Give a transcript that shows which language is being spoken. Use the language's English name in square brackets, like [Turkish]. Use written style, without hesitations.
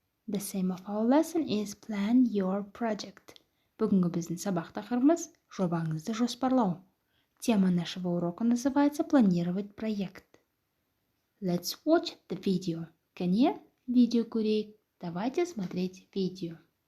[English] The theme of our lesson is plan your project. [Kazakh] Бүгінгі біздің сабақ тақырыбымыз жобаңызды жоспарлау. [Russian] Тема нашего урока называется планировать проект. [English] Let's watch the video. [Kazakh] Кәне, видео көрейік. [Russian] Давайте смотреть видео.